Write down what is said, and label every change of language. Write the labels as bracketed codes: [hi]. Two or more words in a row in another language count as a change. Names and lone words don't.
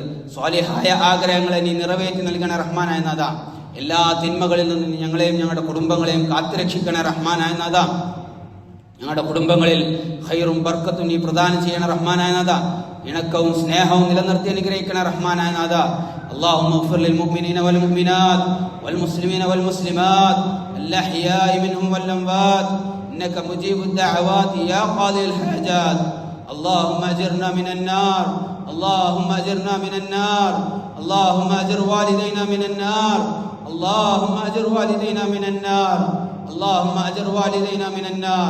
[ml] സ്വാലിഹായ ആഗ്രഹങ്ങളെ നീ നിറവേറ്റി നൽകണ റഹ്മാനായ നാഥാ. എല്ലാ തിന്മകളിൽ നിന്നും ഞങ്ങളെയും ഞങ്ങളുടെ കുടുംബങ്ങളെയും കാത്തുരക്ഷിക്കണ റഹ്മാനായ നാഥാ. ഞങ്ങളുടെ കുടുംബങ്ങളിൽ ഖൈറും ബർക്കത്തും നീ പ്രദാനം ചെയ്യണ റഹ്മാനായ നാഥാ. ഇണക്കവും സ്നേഹവും നിലനിർത്തി അനുഗ്രഹിക്കണ റഹ്മാനായ നാഥാ. [ar] اللهم اغفر للمؤمنين والمؤمنات والمسلمين والمسلمات الأحياء منهم والأموات إنك مجيب الدعوات يا قاضي الحاجات. اللهم أجرنا من النار، اللهم أجرنا من النار، اللهم أجر والدينا من النار، اللهم أجر والدينا من النار، اللهم أجر والدينا من النار.